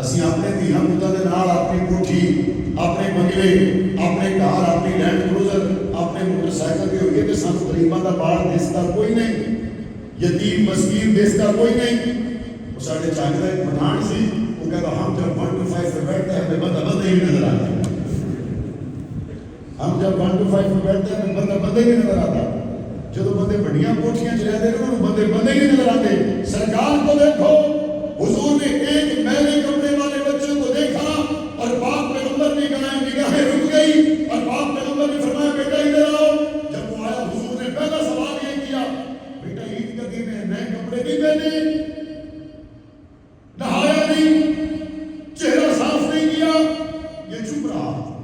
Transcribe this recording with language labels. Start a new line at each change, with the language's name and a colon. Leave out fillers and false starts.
Punjabi: اسی اپنے دھیاں پتاں دے نال اپنی کوٹھی، اپنے بنگلے، اپنے گھر، اپنی لینڈ کروزر، اپنے موٹر سائیکل پہ ہوئے کہ سانو غریباں دا بال دستا کوئی نہیں، یتیم مسکین دستا کوئی نہیں۔ وہ ساڈے چاچے دا ایک پٹھان سی،
Urdu: وہ کہتا ہم جب 1 to 5 پہ بیٹھتے ہیں ہمیں بندہ ہی نظر آتا ہے، ہم ہم جب 1 to 5 میں بیٹھتے ہیں بندہ بندے ہی نظر آتا.
Punjabi: جب بندے بڑیاں کوٹھیاں چ رہتے ہیں انہوں بندے بندے ہی نظر آتے.
Urdu: سرکار کو دیکھو, حضور نے ایک میلے کپڑے والے بچے کو دیکھا اور باپ پیغمبر نے نگاہیں رک گئی اور باپ پیغمبر نے فرمایا بیٹا ادھر آؤ. جب وہ آیا حضور نے پہلا سوال یہ کیا, بیٹا عید کا دن ہے, نئے کپڑے نہیں پہنے, نہایا نہیں, چہرہ صاف نہیں کیا, یہ چپ رہا.